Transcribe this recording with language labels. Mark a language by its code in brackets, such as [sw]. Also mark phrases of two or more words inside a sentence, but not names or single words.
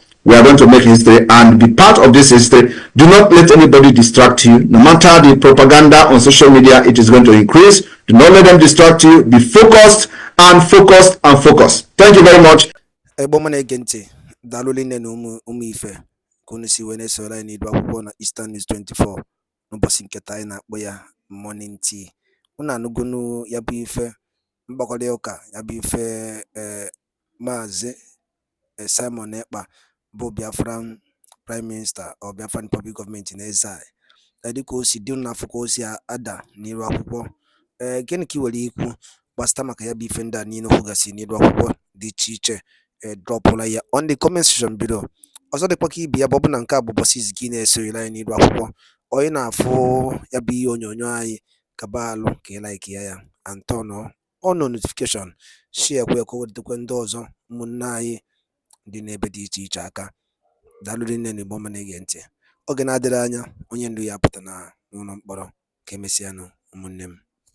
[en] We are going to make history and be part of this history. Do not let anybody distract you. No matter the propaganda on social media, it is going to increase. Do not let them distract you. Be focused and focused and focused. Thank you very much. [ig] Eastern News 24 n'ụbọchị nketa anyị na-akpọ ya [en] morning tea. [ig] Unu anụgonu ya bụ ife mgbakọrịta ụka ya bụ ife Maazị Simon Ekpa bụ [en] Biafran Prime Minister or Biafran Public Government in exile. [ig] Dịka o si dị n'afọ ka o si ada n'iru akwụkwọ. Gịnị ka ị nwere ikwu gbasara maka ya bụ ife ndị a niile kwugasị n'iru akwụkwọ dị iche iche dropụla ya [en] on the comment section below. [ig] Ọzọ dịkwa ka ibe ya bụ ọbụna nke a bụ ụbọchị izizi gị na-esonyere anyị n'iru akwụkwọ. Onye na-afụ ya bụ ihe onyonyo anyị kaba alụ ka ị like ya [en] and turn on notification, [ig] share kwa ka o wetakwa ndị ọzọ ụmụnne anyị dị n'ebe dị iche iche aka. Daalụ nne na Igbo ọma na-ege ntị. Oge na-adịrị anya onye ndu ya apụta na n'ụlọ mkpọrọ. Ka emesịanụ ụmụnne m.